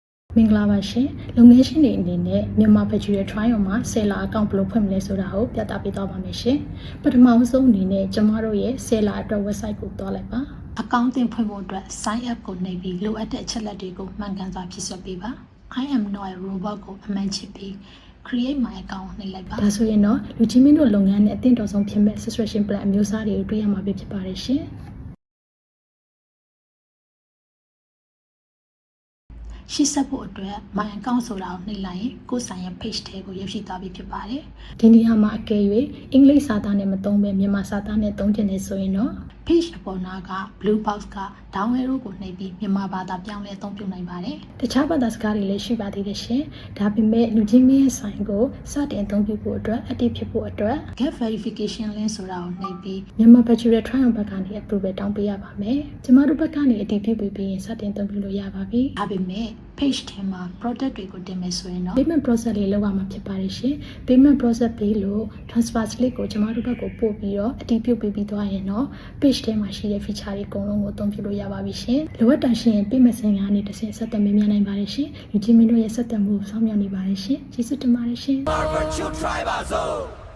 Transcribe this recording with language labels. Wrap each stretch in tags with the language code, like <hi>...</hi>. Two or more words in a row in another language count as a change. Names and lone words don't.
<my>မင်္ဂလာပါရှင်လုပ်ငန်းရှင်တွေအနေနဲ့မြန်မာဘက်ဂျူရဲ့ trial မှာဆယ်လာအကောင့်ဘယ်လိုဖွင့်မလဲဆိုတာကိုပြသပေးသွားပါမယ်ရှင်ပထမဆုံးအနေနဲ့ကျမတို့ရဲ့ဆယ်လာအတွက် website ကိုတွားလိုက်ပါအကောင့်တင်ဖွင့်ဖို့အတွက် sign up ကိုနှိပ်ပြီးလိုအပ်တဲ့အချက်လက်တွေကိုမှန်ကန်စွာဖြည့်စွက်ပေးပါ</my> <en>I am not a robot</en> <my>ကိုအမှန်ချစ်ပြီး</my> <en>create my account</en> <my>နှိပ်လိုက်ပါဒါဆိုရင်တော့လူချင်းမင်းတို့လုပ်ငန်းနဲ့အသင့်တော်ဆုံးဖြစ်မဲ့</my> <en>subscription plan</en> <my>အမျိုးအစားတွေကိုတွေ့ရမှာဖြစ်ပါတယ်ရှင် ရှိဆက်ဖို့အတွက်</my> <en>my account</en> <my>ဆိုတာကိုနှိပ်လိုက်ရင်ကိုယ်ဆိုင်ရဲ့ page ထဲကိုရောက်ရှိသွားပြီဖြစ်ပါတယ်။ဒီနေရာမှာအကယ်၍အင်္ဂလိပ်စာသားနဲ့မသုံးဘဲမြန်မာစာသားနဲ့သုံးချင်နေဆိုရင်တော့ page အပေါ်နာက</my> <en>blue box</en> <my>က</my> <en>down arrow</en> <my>ကိုနှိပ်ပြီးမြန်မာဘာသာပြောင်းလဲအသုံးပြုနိုင်ပါတယ်။တခြားဘာသာစကားတွေလည်းရှိပါသေးတယ်ရှင်။ဒါပေမဲ့လူချင်းမင်းရဲ့ဆိုင်ကိုစတင်အ သုံးပြုဖို့အတွက် active ဖြစ်ဖို့အတွက်</my> <en>get verification link</en> <my>ဆိုတာကိုနှိပ်ပြီးမြန်မာ</my> <en>virtual trial</en> <my>ဘက်ကနေ approval တောင်းပေးရပါမယ်။ကျ မတို့ဘက်ကနေအတည်ပြုပြီးရင်စတင်အသုံးပြုလို့ရပါပြီ။ဒါပေမဲ့ page ထဲမှာ product တွေကိုတင်မယ်ဆိုရင်တော့</my> <en>payment process</en> <my>လေးလုပ်ရမှာဖြစ်ပါတယ်ရှင်</my> <en>payment process</en> <my>ပြီးလို့</my> <en>transfer slip</en> <my>ကိုကျမတို့ဘက်ကိုပို့ပြီးတော့အတည်ပြုပေးပြီးသွားရင်တော့ page ထဲမှာရှိတဲ့ feature တွေအကုန်လုံးကိုအသုံးပြုလို့ရပါပြီရှင်လိုအပ်တာရှင် payment စင်ကနေတစ်ဆင့်ဆက်သွယ်မေးမြန်းနိုင်ပါတယ်ရှင်လူချင်းမင်းတို့ရဲ့ဆက်သွယ်မှုကိုစောင့်မျှော်နေပါတယ်ရှင်ကျေးဇူးတင်ပါတယ်ရှင်</my>